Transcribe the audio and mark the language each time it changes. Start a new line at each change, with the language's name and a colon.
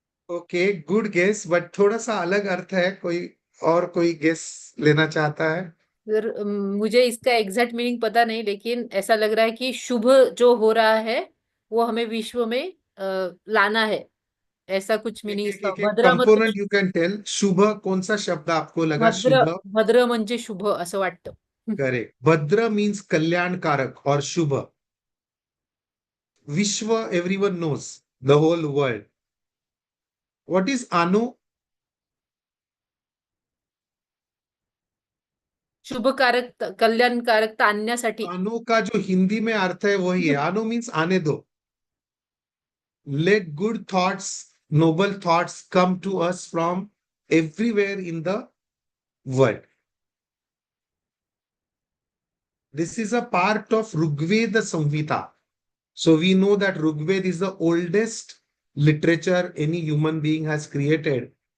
English: Okay, good guess, but
Hindi: थोड़ा सा अलग अर्थ है. कोई guess लेना चाहता है? सर मुझे इसका एग्जैक्ट मीनिंग पता नहीं, लेकिन ऐसा लग रहा है कि शुभ जो हो रहा है वो हमें विश्व में लाना है, ऐसा कुछ मीनिंग इसका. एक भद्र मतलब
English: Component you can tell.
Hindi: शुभ कौन सा शब्द आपको लगा? भद्र, शुभ.
Marathi: भद्र म्हणजे शुभ असं वाटतं.
English: Correct.
Hindi: भद्र मीन्स कल्याणकारक और शुभ.
English: विश्व, everyone knows, the whole world. What is Anu?
Marathi: शुभकारक, कल्याणकारकता आणण्यासाठी.
Hindi: अनु का जो हिंदी में अर्थ है वही है. अनु मीन्स आने दो.
English: Let good thoughts, noble thoughts come to us from everywhere in the world. This is a part of Rigveda Samhita. So we know that Rigveda is the oldest literature any human being has created.